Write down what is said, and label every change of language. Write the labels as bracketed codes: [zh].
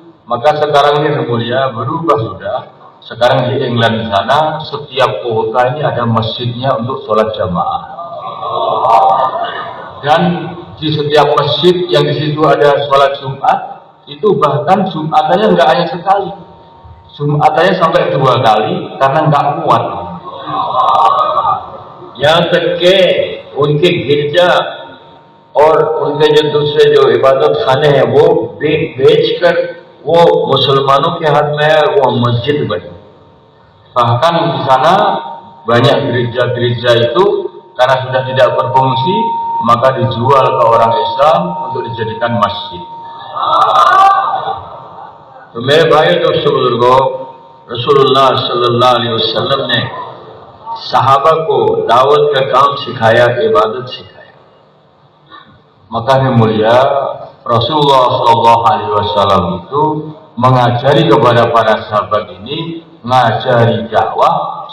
[id] Maka sekarang ini mulia berubah sudah. Sekarang di England sana setiap kota ini ada masjidnya untuk sholat jamaah. Dan di setiap masjid yang di situ ada sholat Jumat, itu bahkan Jumatannya nggak hanya sekali, Jumatannya sampai 2 kali karena nggak muat. [hi] यहाँ तक के उनके गिरजा और उनके जो दूसरे जो इबादत खाने हैं वो बेचकर वो मुसलमानों के हाथ में है, वो मस्जिद बनी। [id] Bahkan di sana banyak gereja-gereja itu karena sudah tidak berfungsi, maka dijual ke orang Islam untuk dijadikan masjid. [hi] तो मेरे भाई दोस्तों बुजुर्गों, रसूलुल्लाह सल्लल्लाहु अलैहि वसल्लम ने सहाबा को दावत का काम सिखाया, इबादत सिखाया। [id] Maka yang mulia Rasulullah Shallallahu Alaihi Wasallam itu mengajari kepada para sahabat ini, ngajari dakwah